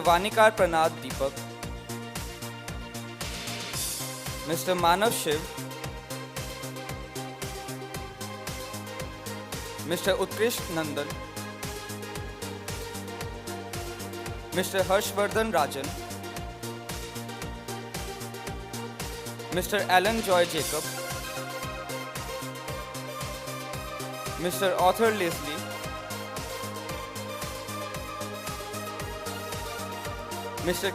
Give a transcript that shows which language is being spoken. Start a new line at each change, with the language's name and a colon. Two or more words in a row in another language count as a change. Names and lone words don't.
English: Vanikar Pranad Deepak, Mr. Manav Shiv, Mr. Utkrish Nandan, Mr. Harshvardhan Rajan, Mr. Alan Joy Jacob, Mr. Arthur Leslie, Mr.